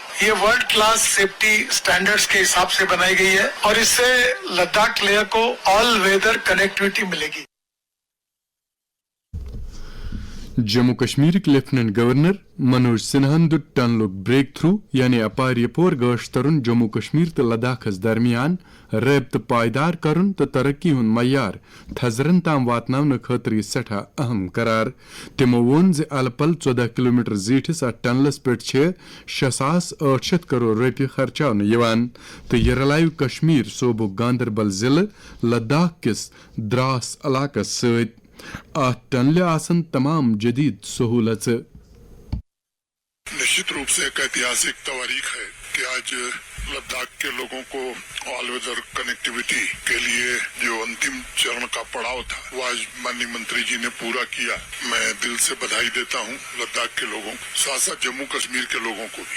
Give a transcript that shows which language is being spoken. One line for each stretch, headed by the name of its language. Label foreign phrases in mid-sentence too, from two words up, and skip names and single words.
Hindi: ये
English: world class safety standards
Hindi: के हिसाब से बनाई गई है, और इससे लद्दाख लेह को
English: all weather connectivity
Hindi: मिलेगी।
Kashmiri: जम्मू कश्मीर के लेफ्टिनेंट गवर्नर मनोज सिन्हान दुट टनलुक
English: break through
Kashmiri: यानी अपार यपोर गश्त तरुन जम्मू कश्मीर तो लद्दाखस दरमियान रब्त पायदार करन तो तरक्की हुन मयार थजरन ताम वातनावन खतर सठा अहम करार। तिमो वोन जे अलपल 14 किलोमीटर जीठिस टनलस पे 6,800 करोड़ रुपये खर्चावन यवान तो यह रलायु कश्मीर सोबो गांदरबल जिले लद्दाख किस द्रास इलाकस सत टनले आसन तमाम जदीद सहूलत।
Hindi: निश्चित रूप से एक ऐतिहासिक तवारीख है कि आज लद्दाख के लोगों को
English: all weather connectivity
Hindi: के लिए जो अंतिम चरण का पड़ाव था, वो आज माननीय मंत्री जी ने पूरा किया। मैं दिल से बधाई देता हूँ लद्दाख के लोगों को, साथ साथ जम्मू कश्मीर के लोगों को भी।